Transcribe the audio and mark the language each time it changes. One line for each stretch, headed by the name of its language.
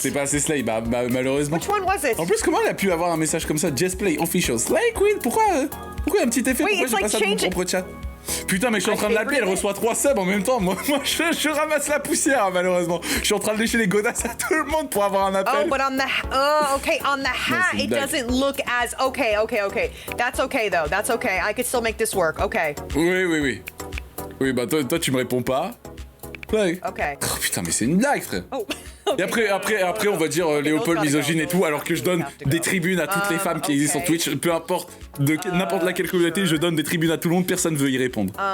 French: C'est pas assez Slay, malheureusement.
English: Which one was it?
French: En plus, comment elle a pu avoir un message comme ça?
English: Just Play Official Slay Queen?
French: Pourquoi il y a un petit effet? Pourquoi j'ai pas ça dans mon propre chat? Putain, mais je suis en train de l'appeler, elle reçoit 3 subs en même temps. Moi je ramasse la poussière, malheureusement. Je suis en train de lécher les godasses à tout le monde pour avoir un appel.
English: Oh, but on the hat, it doesn't look as... Okay. That's okay, though. That's okay. I could still make this work. Okay.
French: Oui. Oui, bah toi tu me réponds pas. Ouais. Ok. Oh putain, mais c'est une blague, frère. Oh. Et après, on va dire Léopold misogyne et tout, alors que je donne des tribunes à toutes les femmes qui existent sur Twitch, peu importe de n'importe laquelle communauté, je donne des tribunes à tout le monde, personne veut y répondre.